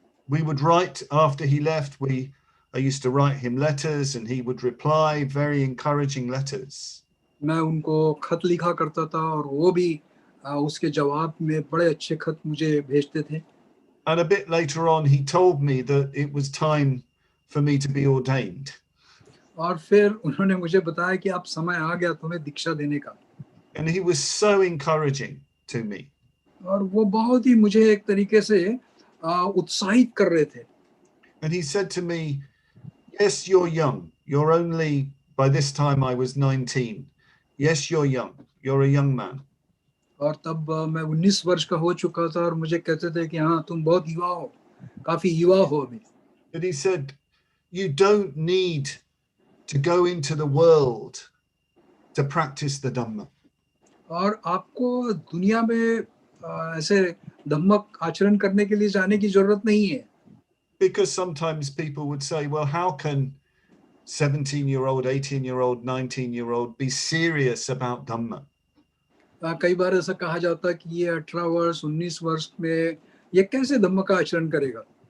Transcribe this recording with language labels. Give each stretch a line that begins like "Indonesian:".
English: We would write after he left. I used to write him letters, and he would reply, very encouraging letters.
Hindi: मैं उनको खत लिखा करता था और वो भी उसके जवाब में बड़े अच्छे खत मुझे भेजते थे।
English: And a bit later on, he told me that it was time for me to be ordained.
Hindi: और फिर उन्होंने मुझे बताया कि अब समय आ गया तुम्हें दीक्षा देने का।
English: And he was so encouraging to me.
Hindi: और वो बहुत ही मुझे एक तरीके से उत्साहित कर रहे थे।
English: And he said to me, yes, you're young. You're only, by this time I was 19. Yes, you're young. You're a young man.
Hindi: और तब मैं 19 वर्ष का हो चुका था और मुझे कहते थे कि हाँ तुम बहुत युवा हो, काफी युवा हो अभी।
English: But he said, you don't need to go into the world to practice the Dhamma.
Hindi: और आपको दुनिया में ऐसे धम्म आचरण करने के लिए जाने की जरूरत नहीं है।
English: Because sometimes people would say, well, how can 17-year-old, 18-year-old, 19-year-old be serious about Dhamma?
Hindi: कई बार ऐसा कहा जाता है कि ये 18 वर्ष 19 वर्ष में ये कैसे धम्म का आचरण करेगा।